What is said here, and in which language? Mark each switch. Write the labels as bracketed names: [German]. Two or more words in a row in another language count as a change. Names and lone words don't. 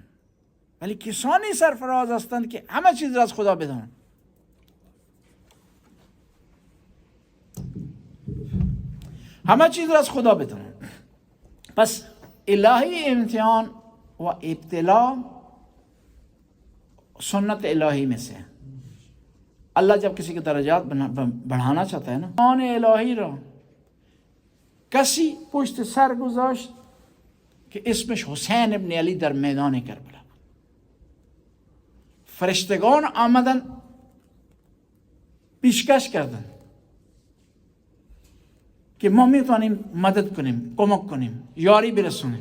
[Persian] ولی کسانی سرفراز هستند که همه چیز را از خدا بدونن. همه چیز را از خدا بدونن. پس الهی امتحان و ابتلا سنت الهی [Urdu] میں سے. اللہ جب کسی کے درجات بڑھانا چاہتا ہے نا، [Persian] امتحان الهی را کسی پشت سر گذاشت که اسمش حسین ابن علی در میدان کربلا. فرشتگان آمدن پیشکش کردن که ما میتونیم مدد کنیم، کمک کنیم، یاری برسونیم.